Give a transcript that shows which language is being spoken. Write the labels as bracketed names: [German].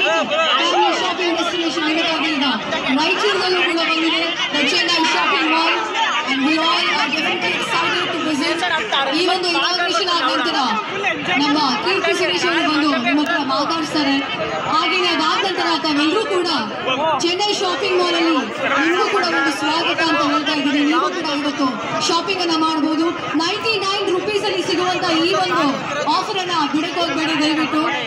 [Kannada] Family shopping destination ಇರೋದಾಗಿ ಈಗ ರಾಯಚೂರಿನಲ್ಲೂ ಕೂಡ ಬಂದಿದೆ the Chennai shopping mall. [English] And we all are definitely excited to visit. [Kannada] ಈ ಒಂದು ಇನಾಗ್ರೇಷನ್ ಆದ ನಂತರ ನಮ್ಮ ಕೀರ್ತಿ ಸುರೇಶ್ ಅವರು ಬಂದು ನಿಮ್ಮ ಹತ್ರ ಮಾತಾಡ್ತಾರೆ. ಹಾಗೆಯೇ ಅದಾದ ನಂತರ ತಾವೆಲ್ಲರೂ ಕೂಡ ಚೆನ್ನೈ ಶಾಪಿಂಗ್ ಮಾಲ್ ಅಲ್ಲಿ ನಿಮಗೂ ಕೂಡ ಒಂದು ಸ್ವಾಗತ ಅಂತ ಹೇಳ್ತಾ ಇದ್ದೀನಿ. ನೀವು ಕೂಡ ಇವತ್ತು ಶಾಪಿಂಗ್ ಅನ್ನ ಮಾಡಬಹುದು. 99 ರೂಪೀಸ್ ಅಲ್ಲಿ ಸಿಗುವಂತ ಈ ಒಂದು ಆಫರ್ ಅನ್ನ ಬಿಡಕ್ಕೆ ಹೋಗ್ಬೇಡಿ ದಯವಿಟ್ಟು.